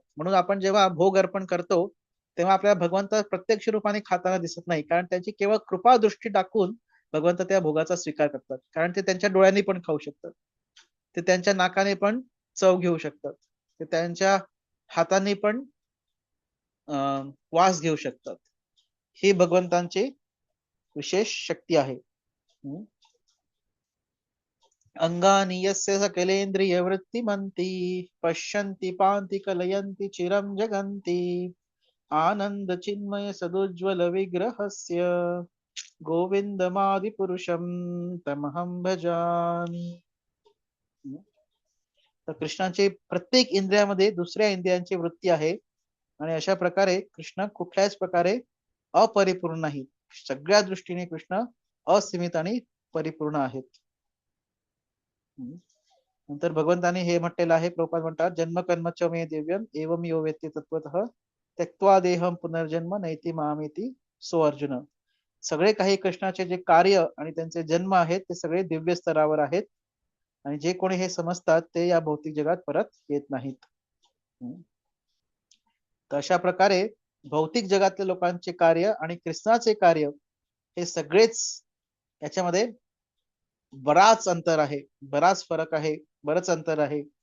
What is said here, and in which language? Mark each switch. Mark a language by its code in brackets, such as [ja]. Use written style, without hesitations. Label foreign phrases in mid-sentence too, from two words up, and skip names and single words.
[mr] म्हणून आपण जेव्हा भोग अर्पण करतो तेव्हा आपल्याला भगवंत प्रत्यक्ष रूपाने खाताना दिसत नाही, कारण त्यांची केवळ कृपा दृष्टी टाकून भगवंत त्या भोगाचा स्वीकार करतात. कारण ते त्यांच्या डोळ्यांनी पण खाऊ शकतात, ते त्यांच्या नाकाने पण चव घेऊ शकतात, ते त्यांच्या हाताने पण वास घेऊ शकतात. ही भगवंतांची विशेष शक्ती आहे. [sa] अंगानि यस्य सकलेन्द्रिय वृत्तिमन्ति पश्यन्ति पान्ति कलयन्ति चिरं जगन्ति आनंद चिन्मय सदुज्वल विग्रहस्य गोविंदमादिपुरुषं तमहं भजामि. [mr] तर कृष्णाचे प्रत्येक इंद्रियामध्ये दुसऱ्या इंद्रियांची वृत्ती आहे. आणि अशा प्रकारे कृष्ण कुठल्याच प्रकारे अपरिपूर्ण नाही. सगळ्या दृष्टीने कृष्ण असीमित आणि परिपूर्ण आहेत. नंतर भगवंताने हे म्हटलेलं आहे, प्रभुपाद म्हणतात, [sa] जन्म कर्म च मे दिव्यम एवं यो वेत्ति तत्वतः त्यक्त्वा देहम पुनर्जन्म नैति मामेति सो अर्जुन. [mr] सगळे काही कृष्णाचे जे कार्य आणि त्यांचे जन्म आहेत ते सगळे दिव्य स्तरावर आहेत आणि जे कोणी हे समजतात ते या भौतिक जगात परत येत नाहीत. तर अशा प्रकारे भौतिक जगातल्या लोकांचे कार्य आणि कृष्णाचे कार्य हे सगळेच याच्यामध्ये बराच अंतर आहे, बराच फरक आहे, बरच अंतर आहे.